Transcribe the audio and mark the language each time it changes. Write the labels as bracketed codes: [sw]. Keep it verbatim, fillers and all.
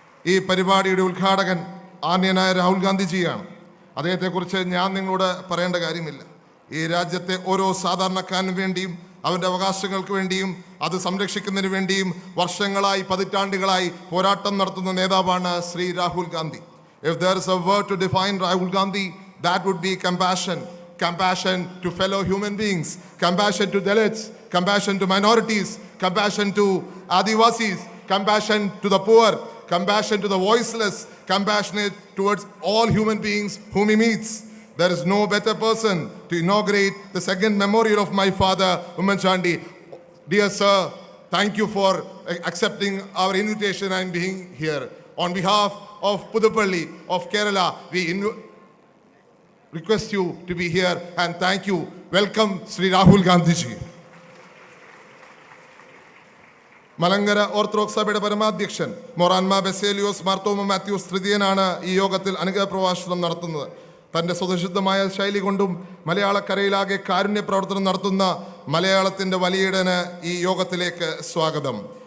[ml] ഈ പരിപാടിയുടെ ഉദ്ഘാടകൻ ആദരണീയനായ രാഹുൽ ഗാന്ധിജിയാണ്. അദ്ദേഹത്തെക്കുറിച്ച് ഞാൻ നിങ്ങളോട് പറയേണ്ട കാര്യമില്ല. ഈ രാജ്യത്തെ ഓരോ സാധാരണക്കാരനും വേണ്ടിയും അവരുടെ അവകാശങ്ങൾക്ക് വേണ്ടിയും അത് സംരക്ഷിക്കുന്നതിന് വേണ്ടിയും വർഷങ്ങളായി, പതിറ്റാണ്ടുകളായി പോരാട്ടം നടത്തുന്ന നേതാവാണ് Shri Rahul Gandhi. [en] If there is a word to define Rahul Gandhi, that would be compassion. Compassion to fellow human beings, compassion to Dalits, compassion to minorities, compassion to Adivasis, compassion to the poor, compassion to the voiceless, compassionate towards all human beings whom he meets. There is no better person to inaugurate the second memorial of my father, Umanchandi. Dear sir, thank you for accepting our invitation and being here. On behalf of Puduppally, of Kerala, we inv- request you to be here and thank you. Welcome, Sri Rahul Gandhiji. [ml] Malankara Orthodox സഭയുടെ പരമാധ്യക്ഷൻ മൊറാൻമാ ബെസേലിയോസ് മാർത്തോമ മാത്യൂസ് തൃതീയനാണ് ഈ യോഗത്തിൽ അനുഗ്രഹപ്രഭാഷണം നടത്തുന്നത്. തൻ്റെ സ്വതസിദ്ധമായ ശൈലി കൊണ്ടും മലയാളക്കരയിലാകെ കാരുണ്യ പ്രവർത്തനം നടത്തുന്ന മലയാളത്തിൻ്റെ വലിയടന് ഈ യോഗത്തിലേക്ക് സ്വാഗതം.